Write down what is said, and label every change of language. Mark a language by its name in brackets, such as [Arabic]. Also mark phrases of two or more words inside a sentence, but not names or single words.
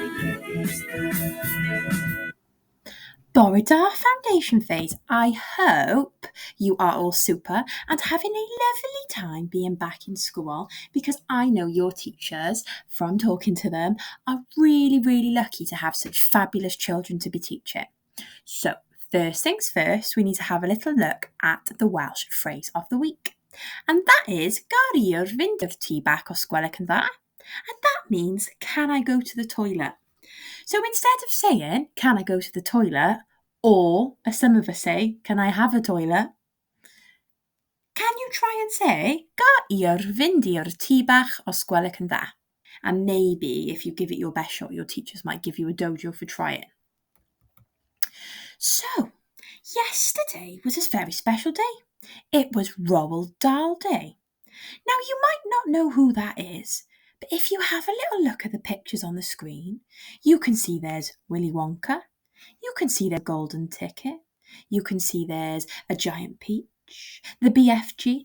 [English] Borodar Foundation Phase, I hope you are all super and having a lovely time being back in school, because I know your teachers, from talking to them, are really, really lucky to have such fabulous children to be teaching. So, first things first, we need to have a little look at the Welsh phrase of the week. And that is, [Welsh] Gari'r fynd i'r tŷ bach os gwelwch yn dda. [English] And that means, can I go to the toilet? So instead of saying, can I go to the toilet? Or, as some of us say, can I have a toilet? Can you try and say, [Welsh] Gari'r fynd i'r tŷ bach os gwelwch yn dda? [English] And maybe, if you give it your best shot, your teachers might give you a dojo for trying. So, yesterday was a very special day. It was Roald Dahl Day. Now, you might not know who that is, but if you have a little look at the pictures on the screen, you can see there's Willy Wonka, you can see the golden ticket, you can see there's a giant peach, the BFG.